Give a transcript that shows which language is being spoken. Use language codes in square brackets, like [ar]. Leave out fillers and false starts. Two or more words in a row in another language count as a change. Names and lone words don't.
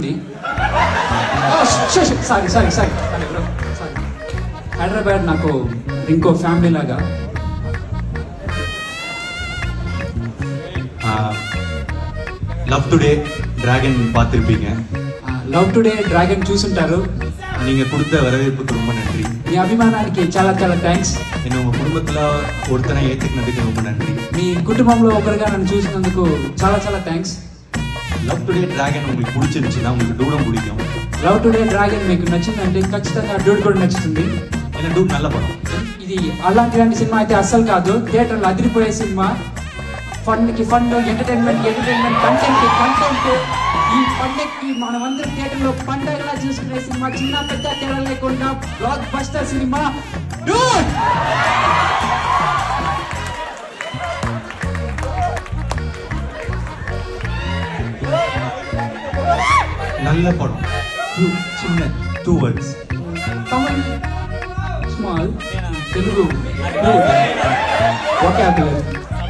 [en] sorry bro, [te] హైదరాబాద్ నాకు ఇంకో ఫ్యామిలీ లాగా. [ta] லவ் டுடே டிராகன் பார்த்துருப்பீங்க. [te] లవ్ టుడే డ్రాగన్ చూసుంటారు. [ta] நீங்கள் கொடுத்த வரவேற்புக்கு ரொம்ப நன்றி. [te] మీ అభిమానానికి చాలా చాలా థ్యాంక్స్. [ta] என்னை உங்கள் குடும்பத்தில் ஒருத்தனை ஏற்றுக்கினதுக்கு ரொம்ப நன்றி. [te] మీ కుటుంబంలో ఒకరిగా నన్ను చూసినందుకు చాలా చాలా థ్యాంక్స్. [ta] லவ் டுடே டிராகன் உங்களுக்கு பிடிச்சிருந்துச்சுன்னா உங்களுக்கு டூடும் பிடிக்கும். [te] లవ్ టుడే డ్రాగన్ మీకు నచ్చిందంటే ఖచ్చితంగా డూడ్ కూడా నచ్చుతుంది. [ta] ஏன்னா டூட் நல்ல படம். [te] ఇది అలాంటి సినిమా అయితే అస్సలు కాదు, థియేటర్లో అదిరిపోయే సినిమా. ఫండ్కి ఫండ్, [en] entertainment content. [te] ఈ పండగకి మనమందరం థియేటర్లో పండగలా చూసుకునే సినిమా, చిన్న పెద్ద తేడా లేకుండా బ్లాక్ బస్టర్ సినిమా డూడ్. [ta] நல்ல படம். சின்ன [en] 2 words. Tamil small, Telugu vocabulary.